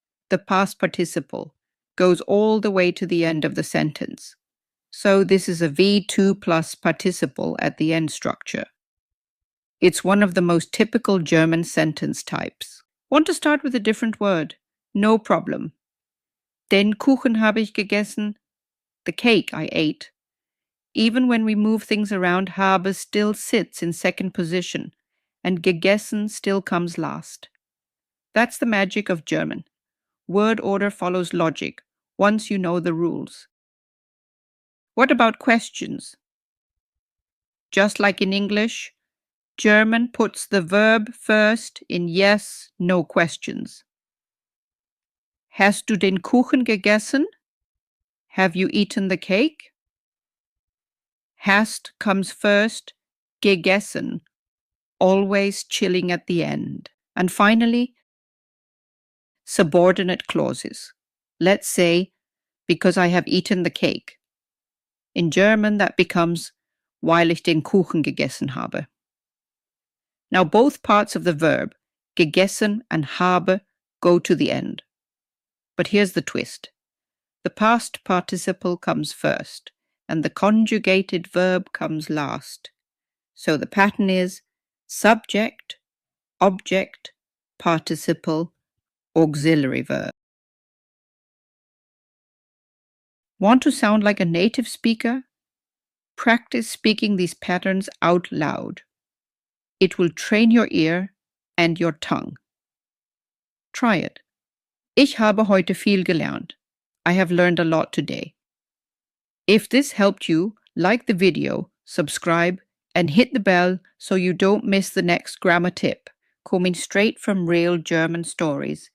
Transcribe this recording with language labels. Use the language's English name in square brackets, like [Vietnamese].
[English] The past participle goes all the way to the end of the sentence. So this is a V2 plus participle at the end structure. It's one of the most typical German sentence types. Want to start with a different word? No problem. [German] Den Kuchen habe ich gegessen. [English] The cake I ate. Even when we move things around, habe still sits in second position, and gegessen still comes last. That's the magic of German. Word order follows logic, once you know the rules. What about questions? Just like in English, German puts the verb first in yes, no questions. [German] Hast du den Kuchen gegessen? [English] Have you eaten the cake? Hast comes first, gegessen, always chilling at the end. And finally, subordinate clauses. Let's say, because I have eaten the cake. In German, that becomes, [German] weil ich den Kuchen gegessen habe. [English] Now, both parts of the verb, gegessen and habe, go to the end. But here's the twist. The past participle comes first, and the conjugated verb comes last. So the pattern is subject, object, participle, auxiliary verb. Want to sound like a native speaker? Practice speaking these patterns out loud. It will train your ear and your tongue. Try it. [German] Ich habe heute viel gelernt. [English] I have learned a lot today. If this helped you, like the video, subscribe, and hit the bell so you don't miss the next grammar tip, coming straight from real German stories.